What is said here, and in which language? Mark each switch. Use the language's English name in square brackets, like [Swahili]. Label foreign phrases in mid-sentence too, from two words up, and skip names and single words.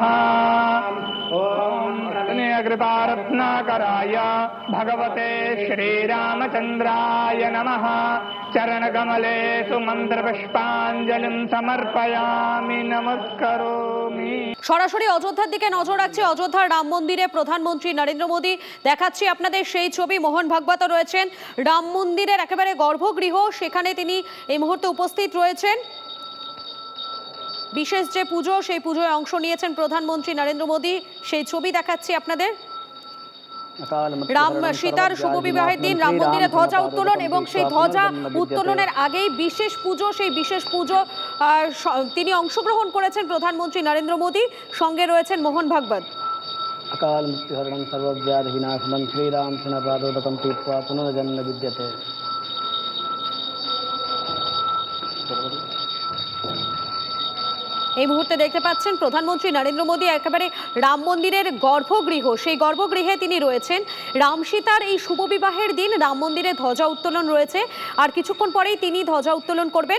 [Sanskrit] ओम कृपा रत्नाकराय भगवते श्रीरामचंद्राय नमः। चरण कमले सुमंत्र पुष्पांजलिं समर्पयामि नमस्करोमि। [Bangla] সরাসরি অযোধ্যার দিকে নজর রাখছি। অযোধ্যার রাম মন্দিরে প্রধানমন্ত্রী নরেন্দ্র মোদী, দেখাচ্ছি আপনাদের সেই ছবি। মোহন ভাগবত রয়েছেন রাম মন্দিরের একেবারে গর্ভগৃহ, সেখানে তিনি এই মুহূর্তে উপস্থিত রয়েছেন। বিশেষ যে পুজো, সেই পুজোয় অংশ নিয়েছেন প্রধানমন্ত্রী নরেন্দ্র মোদী। সেই ছবি দেখাচ্ছি আপনাদের। রাম সীতার শুভ বিবাহের দিন রাম মন্দিরে ধ্বজা উত্তোলন, এবং সেই ধ্বজা উত্তোলনের আগেই বিশেষ পুজো। সেই বিশেষ পুজো তিনি অংশগ্রহণ করেছেন প্রধানমন্ত্রী নরেন্দ্র মোদী, সঙ্গে রয়েছেন মোহন ভাগবত। [Sanskrit] अकाल मृत्युहरणं सर्वव्याधि विनाशनं श्रीरामचन्द्र पादोदकं तीर्त्वा पुनर्जन्म विद्यते। [Bangla] এই মুহূর্তে দেখতে পাচ্ছেন প্রধানমন্ত্রী নরেন্দ্র মোদী একেবারে রাম মন্দিরের গর্ভগৃহ, সেই গর্ভগৃহে তিনি রয়েছেন। রাম সীতার এই শুভ বিবাহের দিন রাম মন্দিরে ধ্বজা উত্তোলন রয়েছে, আর কিছুক্ষণ পরেই তিনি ধ্বজা উত্তোলন করবেন।